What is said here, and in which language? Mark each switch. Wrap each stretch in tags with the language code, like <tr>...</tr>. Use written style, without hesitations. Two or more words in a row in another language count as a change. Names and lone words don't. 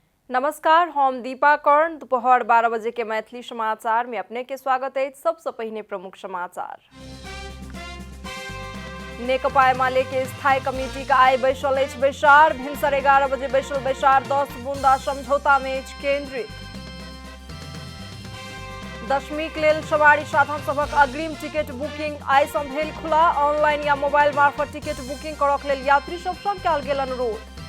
<mai>नमस्कार, हम दीपा कर्ण। दोपहर 12 बजे के मैथिली समाचार में अपने के स्वागत है। सबसे पहले प्रमुख समाचार। नेकपा एमाले के स्थायी कमेटी का आय बैसल बैसार। भिनसर 11 बजे बैसल बैसार 10 बूंदा समझौता में केंद्रित। दशमी के लेल सवारी साधन सबक अग्रिम टिकट बुकिंग आइ सँ भेल खुला। ऑनलाइन या मोबाइल मार्फत टिकट बुकिंग करक लेल यात्री सब सँ कयल गेल अनुरोध।</mai>